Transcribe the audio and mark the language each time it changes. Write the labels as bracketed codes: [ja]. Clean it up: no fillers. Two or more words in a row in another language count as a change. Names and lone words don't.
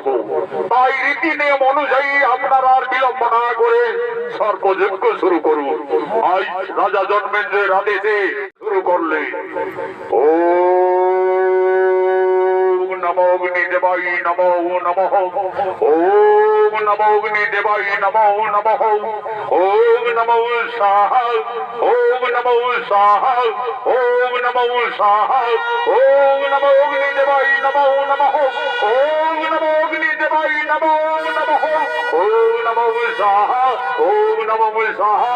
[bn] তাই রীতি নিয়ম অনুযায়ী আপনারা আর বিলম্ব না করে সর্পযজ্ঞ শুরু করুন। আজ রাজা জন্মেঞ্জয়ের আদেশে শুরু করলে [sa] ओ नमो अग्निदेवाय नमो नमः। ओम नमो अग्निदेवाय नमो नमः। ओम नमो स्वाहा। ओम नमो स्वाहा। ओम नमो स्वाहा। ओम नमो अग्निदेवाय नमो नमः। ओम नमो अग्निदेवाय नमो नमः। ओम नमो स्वाहा। ओम नमो स्वाहा।